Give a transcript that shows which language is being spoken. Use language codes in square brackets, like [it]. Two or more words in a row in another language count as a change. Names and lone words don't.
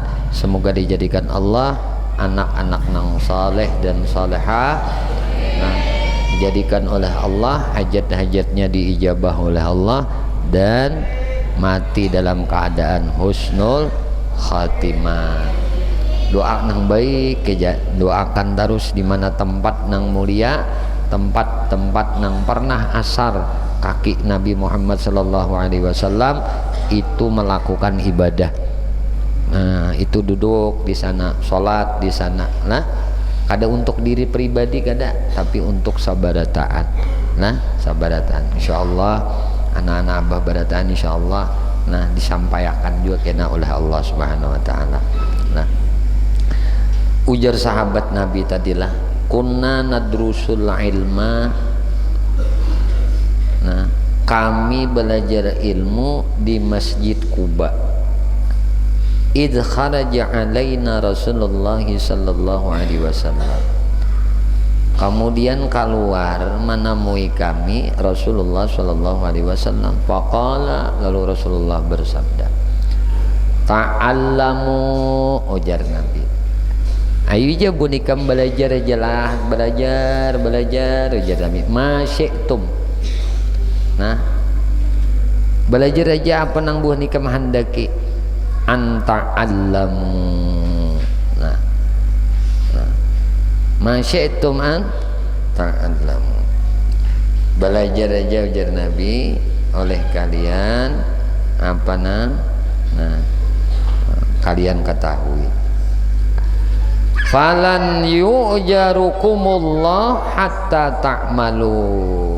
[bjn] Semoga dijadikan Allah anak-anak nang saleh dan salehah, dijadikan oleh Allah hajat-hajatnya diijabah oleh Allah dan mati dalam keadaan [ar] حسن الخاتمة. [bjn] Doa nang baik, doakan terus di mana tempat nang mulia, tempat-tempat nang pernah asar kaki Nabi Muhammad [ar] صلى الله عليه وسلم [bjn] itu melakukan ibadah. Itu duduk di sana, sholat di sana. Kada untuk diri pribadi kada, tapi untuk sabarataan. Sabarataan. Insyaallah anak-anak abah barataan insyaallah disampaikan juga kena oleh Allah [ar] سبحانه وتعالى. [bjn] Ujar sahabat Nabi tadilah, [ar] كنا ندرس العلم. [id] Kami belajar ilmu di Masjid Kuba. [ar] إذ خرج علينا رسول الله صلى الله عليه وسلم. [id] Kemudian keluar menemui kami Rasulullah [ar] صلى الله عليه وسلم. فقال, [id] lalu Rasulullah bersabda, ta'allamu, ujar Nabi. [bjn] Ayo je bunikam belajar ajalah, belajar ujar Nabi. [ar] ما شئتم. [bjn] Belajar aja apa nang buah nikam handaki. [ar] أن تعلموا. ما شئتم أن تعلموا. [id] Belajar aja ujar Nabi oleh kalian apa kalian ketahui. [ar] فلن يؤجركم الله حتى تعملوا.